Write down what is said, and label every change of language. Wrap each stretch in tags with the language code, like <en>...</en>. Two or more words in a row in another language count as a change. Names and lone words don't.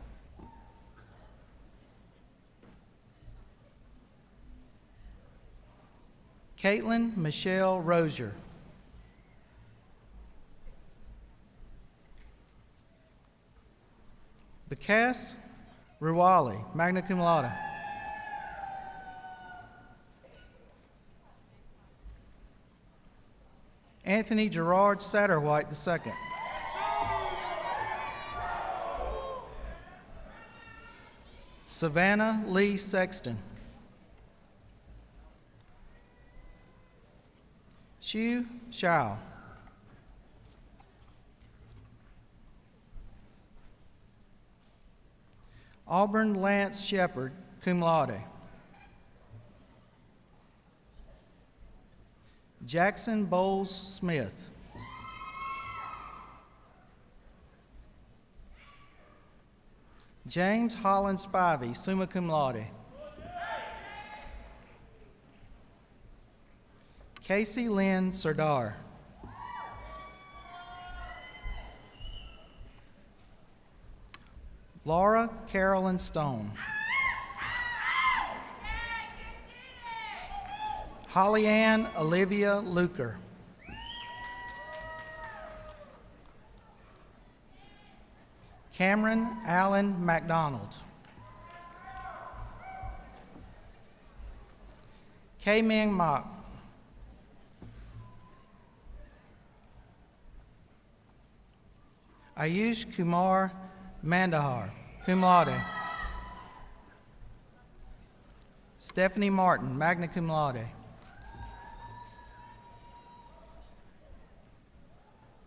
<en>Caitlin Michelle Rozier. Bakass Ruwali,</en> <la>magna cum laude.</la> <en>Anthony Gerard Satterwhite II. Savannah Lee Sexton. Xu Xiao. Auburn Lance Shepard,</en> <la>cum laude.</la> <en>Jackson Bowles Smith. James Holland Spivey,</en> <la>summa cum laude.</la> <en>Casey Lynn Serdar. Laura Carolyn Stone. Holly Ann Olivia Luker. Cameron Allen McDonald. K. Ming Mok. Ayush Kumar Mandahar,</en> <la>cum laude.</la> <en>Stephanie Martin,</en> <la>magna cum laude.</la>